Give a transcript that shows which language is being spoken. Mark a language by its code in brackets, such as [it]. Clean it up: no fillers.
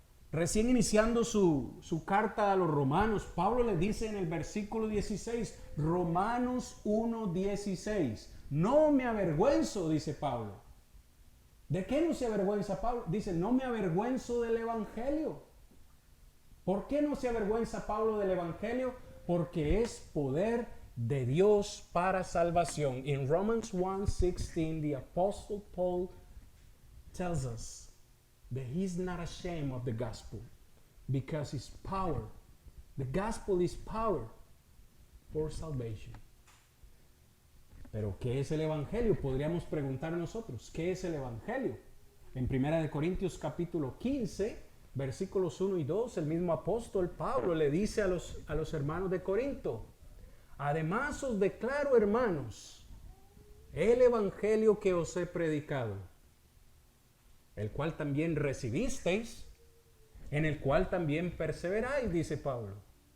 [es] Recién iniciando su carta a los romanos, Pablo le dice en el versículo 16, Romanos 1:16, no me avergüenzo, dice Pablo. ¿De qué no se avergüenza Pablo? Dice, no me avergüenzo del evangelio. ¿Por qué no se avergüenza Pablo del evangelio? Porque es poder de Dios para salvación. [en] In Romans 1:16, the apostle Paul tells us that he's not ashamed of the gospel because it's power. The gospel is power for salvation. [es] Pero ¿qué es el evangelio? Podríamos preguntar nosotros, ¿qué es el evangelio? En 1 Corintios capítulo 15, versículos 1 y 2, el mismo apóstol Pablo le dice a los hermanos de Corinto: además os declaro, hermanos, el evangelio que os he predicado, el cual también recibisteis, en el cual también perseveráis, dice Pablo.